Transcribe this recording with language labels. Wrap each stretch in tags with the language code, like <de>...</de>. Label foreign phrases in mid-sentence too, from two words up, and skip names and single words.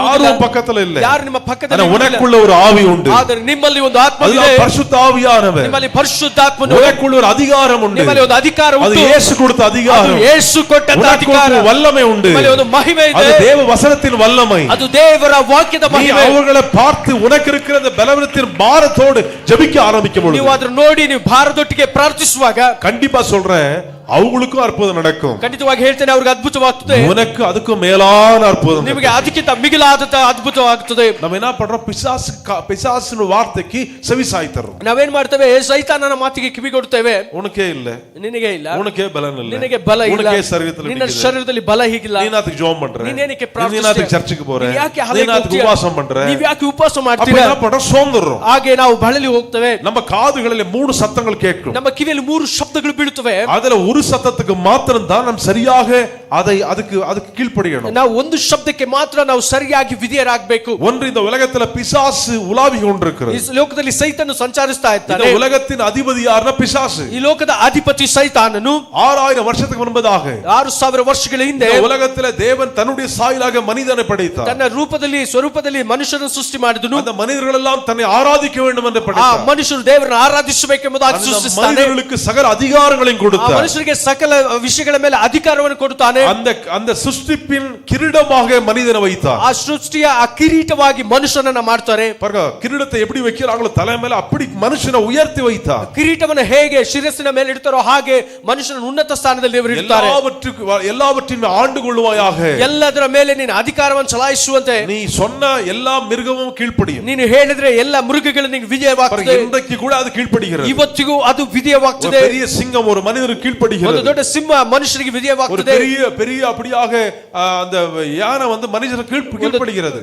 <ta>யாரும் பக்கத்துல இல்ல,</ta> <kn>ಯಾರು ನಿಮ್ಮ ಪಕ್ಕದಲ್ಲಿ</kn> <ta>ஆனா உனக்குள்ள ஒரு ஆவி உண்டு.</ta> <kn>ಆದರೆ ನಿಮ್ಮಲ್ಲಿ ಒಂದು ಆತ್ಮವಿದೆ,</kn> <ta>அதுதான் பரிசுத்த ஆவியானவர்.</ta> <kn>ನಿಮ್ಮಲ್ಲಿ ಪರಿಶುದ್ಧಾತ್ಮನು,</kn> <ta>உனக்குள்ள ஒரு அதிகாரம் உண்டு,</ta> <kn>ನಿಮ್ಮಲ್ಲಿ ಒಂದು ಅಧಿಕಾರ</kn> <ta>அது</ta> <kn>ಉಂಟು,</kn> <ta>இயேசு கொடுத்த அதிகாரம்,</ta> <kn>ಅದು ಯೇಸು ಕೊಟ್ಟಂತ ಅಧಿಕಾರ,</kn> <ta>வல்லமை உண்டு,</ta> <kn>ನಿಮ್ಮಲ್ಲಿ ಒಂದು ಮಹಿಮೆ ಇದೆ,</kn> <ta>அது தேவ வசனத்தின் வல்லமை,</ta> <kn>ಅದು ದೇವರ ವಾಕ್ಯದ</kn> <ta>நீ</ta> <kn>ಮಹಿಮೆ.</kn> <ta>அவர்களை பார்த்து உனக்கு இருக்கிற அந்த பலவீனத்தின் பாரத்தோடு ஜெபிக்க ஆரம்பிக்கும் பொழுது,</ta> <kn>ನೀವು ಅದನ್ನು ನೋಡಿ ನೀವು ಭಾರದೊಟ್ಟಿಗೆ ಪ್ರಾರ್ಥಿಸುವಾಗ</kn> <ta>கண்டிப்பா சொல்றேன், அவங்களுக்கும் அற்புதம் நடக்கும்.</ta> <kn>ಖಂಡಿತವಾಗಿ ಹೇಳ್ತೇನೆ, ಅವ್ರಿಗೆ ಅದ್ಭುತವಾಗ್ತದೆ,</kn> <ta>உனக்கு அதுக்கும் மேலான அற்புதம்.</ta> <kn>ನಿಮಗೆ ಅದಕ್ಕಿಂತ ಮಿಗಿಲಾದಂತ ಅದ್ಭುತವಾಗುತ್ತದೆ.</kn> <ta>நம்ம என்ன பண்றோம், பிசாசின் வார்த்தைக்கு செவி சாய்த்தறோம்.</ta> <kn>ನಾವೇನ್ ಮಾಡ್ತೇವೆ, ಸೈತಾನನ ಮಾತಿಗೆ ಕಿವಿ ಕೊಡ್ತೇವೆ.</kn> <ta>உனக்கே இல்ல,</ta> <kn>ನಿನಗೆ ಇಲ್ಲ,</kn> <ta>உனக்கே பலன் இல்ல,</ta> <kn>ನಿನಗೆ ಬಲ ಇಲ್ಲ,</kn> <ta>உனக்கே சரீரத்துல</ta> <kn>ನಿನ್ನ ಶರೀರದಲ್ಲಿ ಬಲ ಹೀಗಿಲ್ಲ,</kn> <ta>நீனாத்துக்கு ஜெபம் பண்ற,</ta> <kn>ನೀನೇನಕ್ಕೆ</kn> <ta>நீனாத்துக்கு</ta> <kn>ಪ್ರಾರ್ಥಿಸ್ತೀಯ,</kn> <ta>சர்ச்சுக்கு போற,</ta> <kn>ಯಾಕೆ ಹಳೆಗೆ</kn> <ta>நீனாத்துக்கு</ta> <kn>ಹೋಗ್ತೀಯ,</kn> <ta>உபவாசம் பண்ற,</ta> <kn>ನೀವು ಯಾಕೆ ಉಪವಾಸ</kn> <ta>அப்ப</ta> <kn>ಮಾಡ್ತೀರಾ,</kn> <ta>என்ன பண்றோம், சோர்ந்துறோம்.</ta> <kn>ಹಾಗೆ ನಾವು ಬಳಲಿ ಹೋಗ್ತೇವೆ.</kn> <ta>நம்ம காதுகளில் 3 சத்தங்கள் கேட்கும்,</ta> <kn>ನಮ್ಮ ಕಿವಿಯಲ್ಲಿ 3 ಶಬ್ದಗಳು ಬೀಳುತ್ತವೆ.</kn> <ta>அதுல ஒரு சத்தத்துக்கு மாத்திரம் தான் நாம் சரியாக அதுக்கு கீழ்ப்படியணும்.</ta> <kn>ನಾವು ಒಂದು ಶಬ್ದಕ್ಕೆ ಮಾತ್ರ ನಾವು ಸರಿಯಾಗಿ ವಿಧೇಯರಾಗಬೇಕು.</kn> <ta>ஒன்று, இந்த உலகத்துல பிசாசு உலாவி கொண்டிருக்கிறது.</ta> <kn>ಈ ಲೋಕದಲ್ಲಿ ಸೈತಾನನು ಸಂಚರಿಸ್ತಾ</kn> <ta>இந்த</ta> <kn>ಇದ್ದಾನೆ.</kn> <ta>உலகத்தின் அதிபதி யாருன்னா பிசாசு.</ta> <kn>ಈ ಲೋಕದ ಅಧಿಪತಿ ಸೈತಾನನು</kn> <ta>6000 வருஷத்துக்கு முன்பதாக</ta> <kn>6000 ವರ್ಷಗಳ ಹಿಂದೆ</kn> <ta>இந்த உலகத்துல தேவன் தன்னுடைய சாயலாக மனிதனை படைத்தார்.</ta> <kn>ತನ್ನ ರೂಪದಲ್ಲಿ ಸ್ವರೂಪದಲ್ಲಿ ಮನುಷ್ಯರನ್ನು ಸೃಷ್ಟಿ ಮಾಡಿದನು.</kn> <ta>அந்த மனிதர்கள் எல்லாம் தன்னை ஆராதிக்க வேண்டும் என்று</ta> <kn>ಆ</kn> <ta>படைத்தார்.</ta> <kn>ಮನುಷ್ಯರು ದೇವರನ್ನು ಆರಾಧಿಸಬೇಕೆಂಬುದಾಗಿ ಸೃಷ್ಟಿಸಿದ್ದಾನೆ.</kn> <ta>மனிதர்களுக்கு சகல அதிகாரங்களையும்</ta> <kn>ಆ</kn> <ta>கொடுத்தார்.</ta> <kn>ಮನುಷ್ಯರಿಗೆ ಸಕಲ ವಿಷಯಗಳ ಮೇಲೆ ಅಧಿಕಾರವನ್ನು ಕೊಡುತ್ತಾನೆ.</kn> <ta>அந்த சிருஷ்டிப்பின் கிரீடமாக மனிதனை வைத்தார்.</ta> <kn>ಆ ಸೃಷ್ಟಿಯ ಆ ಕಿರೀಟವಾಗಿ ಮನುಷ್ಯನನ್ನ ಮಾಡ್ತಾರೆ.</kn> <ta>பாருங்க, கிரீடத்தை எப்படி வைக்கிறாங்களோ தலை மேல அப்படி மனுஷனை உயர்த்தி வைத்தார்.</ta> <kn>ಕಿರೀಟವನ್ನು ಹೇಗೆ ಶಿರಸ್ಸಿನ ಮೇಲೆ ಇಡ್ತಾರೋ ಹಾಗೆ ಮನುಷ್ಯನ ಉನ್ನತ ಸ್ಥಾನದಲ್ಲಿ ದೇವರು ಇಡ್ತಾರೆ.</kn> <ta>எல்லாவற்றையும் ஆண்டு கொள்வாயாக,</ta> <kn>ಎಲ್ಲದರ ಮೇಲೆ ನೀನು ಅಧಿಕಾರವನ್ನು ಚಲಾಯಿಸುವಂತೆ,</kn> <ta>நீ சொன்ன எல்லா மிருகமும் கீழ்ப்படியும்.</ta> <kn>ನೀನು ಹೇಳಿದ್ರೆ ಎಲ್ಲ ಮೃಗಗಳು ನಿನಗೆ ವಿಧೇಯವಾಗ್ತದೆ.</kn> <ta>இன்றைக்கு கூட அது கீழ்ப்படிகிறது.</ta> <kn>ಇವತ್ತಿಗೂ ಅದು ವಿಧೇಯವಾಗ್ತದೆ.</kn> <ta>பெரிய சிங்கம் ஒரு மனிதனுக்கு</ta> <kn>ಒಂದು</kn> <ta>கீழ்ப்படிகிறது.</ta> <kn>ದೊಡ್ಡ ಸಿಂಹ ಮನುಷ್ಯನಿಗೆ</kn> <ta>ஒரு</ta> <kn>ವಿಧೇಯವಾಗ್ತದೆ.</kn> <ta>பெரிய அப்படியாக அந்த யானை வந்து மனுஷனுக்கு கீழ்ப்படிகிறது.</ta>